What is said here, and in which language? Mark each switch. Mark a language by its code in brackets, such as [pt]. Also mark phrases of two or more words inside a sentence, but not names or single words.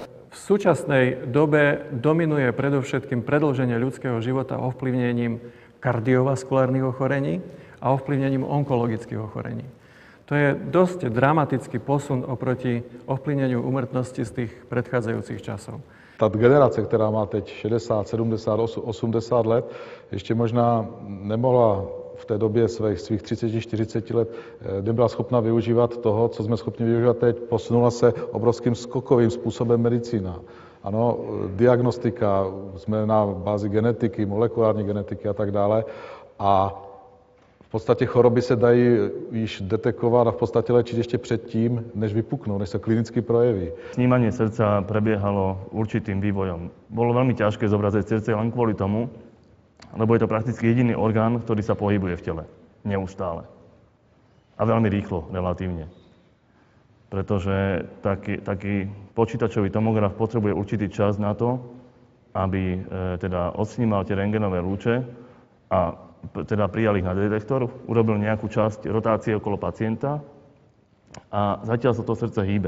[sk] V súčasnej dobe dominuje predovšetkým predĺženie ľudského života ovplyvnením kardiovaskulárnych ochorení a ovplyvnením onkologických ochorení. To je dosť dramatický posun oproti ovplyvneniu úmrtnosti z tých predchádzajúcich časov. [cs] Ta generace, která má teď 60, 70, 80 let, ještě možná nemohla v té době svých 30-40 let, nebyla schopna využívat toho, co jsme schopni využívat teď. Posunula se obrovským skokovým způsobem medicína. Ano, diagnostika, jsme na bázi genetiky, molekulární genetiky a tak dále. A v podstatě choroby se dají již detekovat a v podstatě léčit ještě předtím, než vypuknou, než se klinicky projeví. [sk] Snímanie srdca prebiehalo určitým vývojom. Bolo veľmi ťažké zobraziť srdce len kvôli tomu, lebo je to prakticky jediný orgán, ktorý sa pohybuje v tele. Neustále. A veľmi rýchlo, relatívne. Pretože taký počítačový tomograf potrebuje určitý čas na to, aby teda odsnímal tie rentgenové lúče a teda prijal ich na detektor, urobil nejakú časť rotácie okolo pacienta a zatiaľ sa to srdce hýbe.